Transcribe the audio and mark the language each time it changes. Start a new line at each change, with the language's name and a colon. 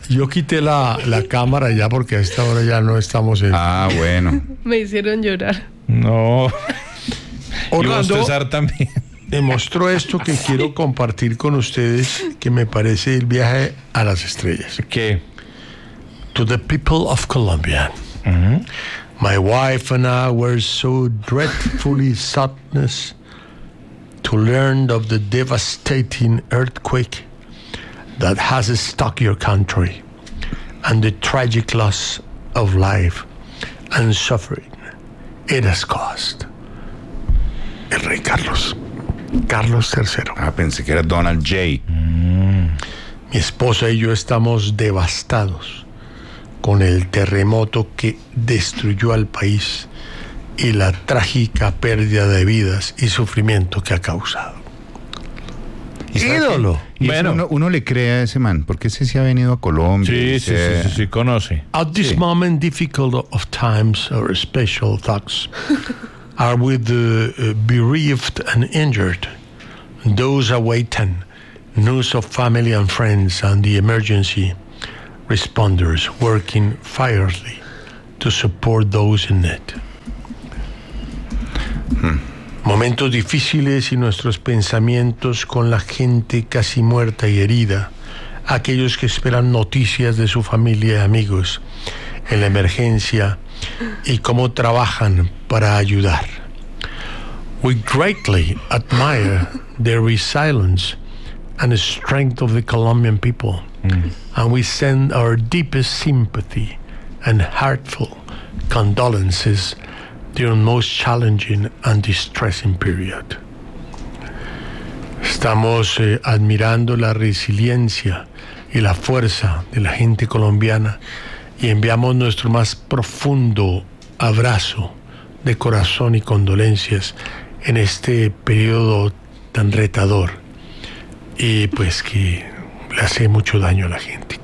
Spanish: Yo quité la cámara ya porque a esta hora ya no estamos en... Ah, bueno. Me hicieron llorar. No. Orlando, y vos también. Demostró esto que quiero compartir con ustedes, que me parece el viaje a las estrellas. ¿Qué?
English: To the people of Colombia. Uh-huh. My wife and I were so dreadfully sadness to learn of the devastating earthquake that has struck your country and the tragic loss of life and suffering it has caused.
Spanish: El rey Carlos. Carlos III. Ah, pensé que era Donald J. Mi esposa y yo estamos devastados con el terremoto que destruyó al país y la trágica pérdida de vidas y sufrimiento que ha causado. ¡Ídolo! Y bueno, uno le cree a ese man, porque ese sí ha venido a Colombia. Sí, conoce.
English: At this moment, difficult of times, our special thoughts are with the bereaved and injured. Those awaiting news of family and friends and the emergency responders working fiercely to support those in need.
Spanish: Momentos difíciles y nuestros pensamientos con la gente casi muerta y herida, aquellos que esperan noticias de su familia y amigos en la emergencia y cómo trabajan para ayudar.
English: We greatly admire the resilience and strength of the Colombian people, and we send our deepest sympathy and heartfelt condolences during the most challenging and distressing period.
Spanish: Estamos admirando la resiliencia y la fuerza de la gente colombiana y enviamos nuestro más profundo abrazo de corazón y condolencias en este periodo tan retador y pues que le hace mucho daño a la gente.